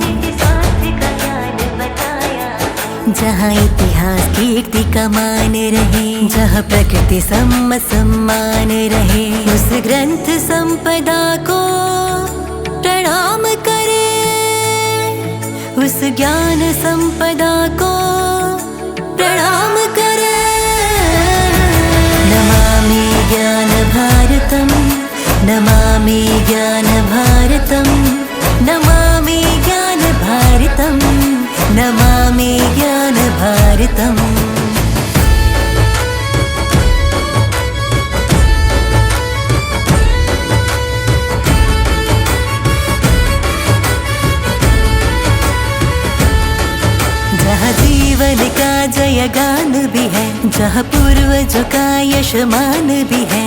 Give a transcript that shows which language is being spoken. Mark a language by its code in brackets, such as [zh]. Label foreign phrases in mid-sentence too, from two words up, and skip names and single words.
[hi] जहाँ इतिहास कीर्ति का मान रहे, जहाँ प्रकृति सम्मान रहे। उस ग्रंथ संपदा को प्रणाम करे, उस ज्ञान संपदा को प्रणाम करे। [sa] नमामि ज्ञानभारतं नमामि ज्ञानभारतं नमामि ज्ञानभारतं नमामि ज्ञानभारतं। [hi] जहाँ जीवन का जयगान भी है, जहाँ पूर्वजों का यशमान भी है।